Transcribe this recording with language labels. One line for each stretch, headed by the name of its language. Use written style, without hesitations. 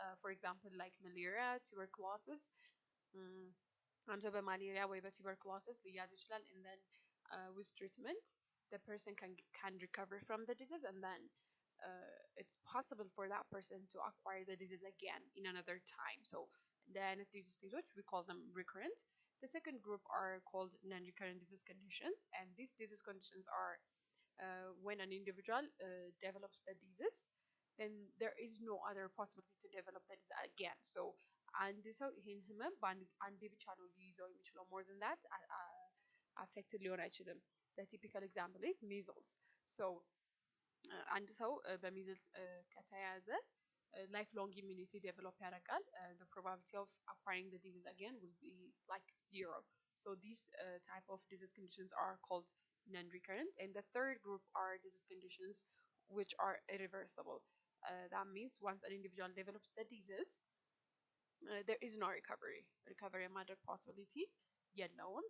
English: For example, like malaria, tuberculosis.
Amharic: አንድ ሰው በማሌሪያ ወይ በቱበርኩሎሲስ ሊያዝ ይችላል
English: and then with treatment the person can recover from the disease and then it's possible for that person to acquire the disease again in another time. So the አይነት disease states we call them recurrent. The second group are called non-recurrent disease conditions, and these disease conditions are when an individual develops the disease, then there is no other possibility to develop the disease again.
Amharic: So አንድ ሰው ይሄን ህመም አንዴ ብቻ ነው ሊይዘው የሚችለው
English: more than that affected
Amharic: ሊሆን አይችልም.
English: The typical example is measles.
Amharic: So አንድ ሰው በሚዝልስ ከተያዘ
English: lifelong immunity develop
Amharic: ያደርጋል.
English: The probability of acquiring the disease again will be like 0. So these type of disease conditions are called non-recurrent. And the third group are disease conditions which are irreversible. That means once an individual develops the disease, there is no recovery matter possibility yet known.